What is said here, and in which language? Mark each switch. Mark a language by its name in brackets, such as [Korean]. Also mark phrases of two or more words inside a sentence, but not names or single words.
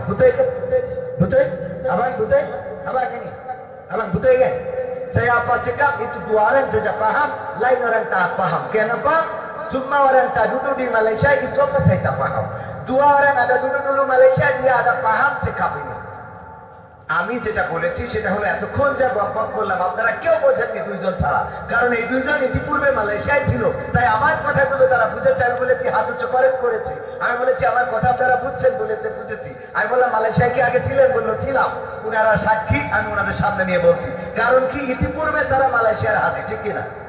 [Malay] Betul kan? Betul? Abang betul? Abang ini? Abang betul kan? Saya apa sikap itu dua orang saja paham, lain orang tak paham. Kenapa? Semua orang tak duduk di Malaysia itu apa saya tak paham. Dua orang ada dulu Malaysia dia ada paham sikap ini. [Bangla] আমি যেটা বলেছি সেটা হলো এতক্ষণ যা বকবক করলাম আপনারা কেউ বোঝেননি দুইজন ছাড়া, কারণ এই দুইজন ইতিপূর্বে মালয়েশিয়ায় ছিল, তাই আমার কথাগুলো তারা বুঝেছে। আমি বলেছি হাত উচ্চ করেছে, আমি বলেছি আমার কথা আপনারা বুঝছেন, বলেছে বুঝেছি। আমি বললাম মালয়েশিয়ায় কি আগে ছিলেন, বললো ছিলাম। উনারা সাক্ষী, আমি ওনাদের সামনে নিয়ে বলছি, কারণ কি ইতিপূর্বে তারা মালয়েশিয়ার হাজির, ঠিক কিনা?